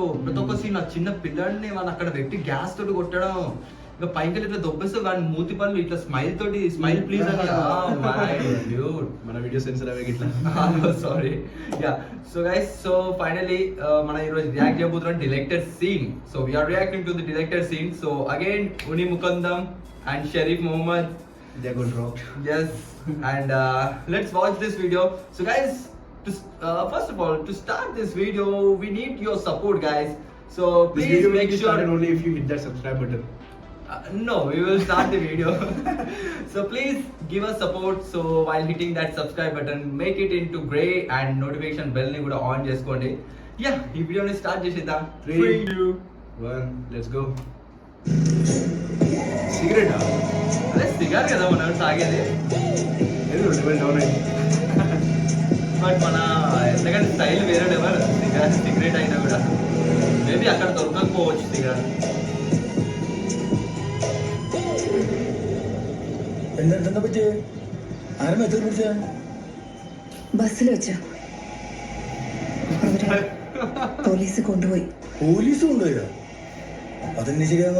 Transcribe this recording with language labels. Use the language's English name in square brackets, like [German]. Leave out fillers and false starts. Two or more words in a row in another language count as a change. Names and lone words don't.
[Telugu] ప్రతి ఒక్క సీన్ ఆ చిన్న పిల్లాడిని వాళ్ళు అక్కడ పెట్టి గ్యాస్ తోటి కొట్టడం, ఇంకా పైకి ఇట్లా దొబ్బేస్తే వాడి మూతి పళ్ళు ఇట్లా స్మైల్ తోటి [English] smile please [Telugu] అని. మన వీడియో సెన్సర్ అవే ఇట్లా. [English] sorry ya. so guys, so finally [Telugu] మనం ఈరోజు రియాక్ట్ చేయబోతున్నాం [English] deleted scene. so we're reacting to the deleted scene. so again ఉని ముకుందం and Sharif Mohammed, they got rocked. Yes. And let's watch this video. So guys, to first of all, to start this video we need your support guys. So please this video make will be started only if you hit that subscribe button. No, we will start the video. So please give us support. So while hitting that subscribe button, make it into grey and notification bell [Telugu] ని కూడా ఆన్ చేసుకోండి. Yeah, ఈ వీడియో ని స్టార్ట్ చేసిదా. [English] 3 2 1 let's go. [Telugu] సిగరెట్ అదే సిగార్ కదా మనం తాగేది. డౌన్ అయింది బట్ మన ఎందుకంటే స్టైల్ వేరే లెవెల్. సిగరెట్ అయినా కూడా మేబీ అక్కడ దొరకకపోవచ్చు సిగరెట్. [Malayalam] എന്താ പറ്റിയ ആരും എത്ര പിടിച്ച ബസ്സിൽ വെച്ച പോലീസ് കൊണ്ടുപോയി. പോലീസ് കൊണ്ടുപോയോ? അതെന്നെ ശരിയാവാ.